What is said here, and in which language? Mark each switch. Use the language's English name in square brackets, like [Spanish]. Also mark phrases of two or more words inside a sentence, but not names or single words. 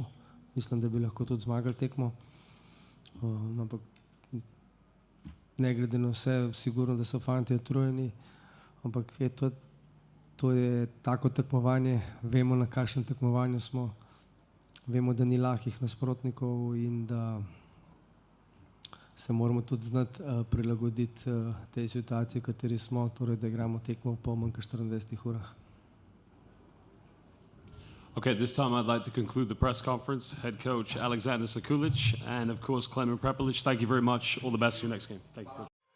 [Slovenian] Mislim, da bi lahko tudi zmagali tekmo. Ampak ne glede na vse, sigurno, da so fanti utrujeni, ampak to je tako tekmovanje, vemo, na kakšnem tekmovanju smo. Vemo, da ni lahkih nasprotnikov in da se moramo tudi znati prilagoditi tej situaciji, v kateri smo, torej da igramo tekmo v pol manj kot 24 urah. [English] Okay, this time I'd like to conclude the press conference. Head coach Alexander Sekulic and of course Klemen Prepelic, thank you very much. All the best for your next game. Thank you.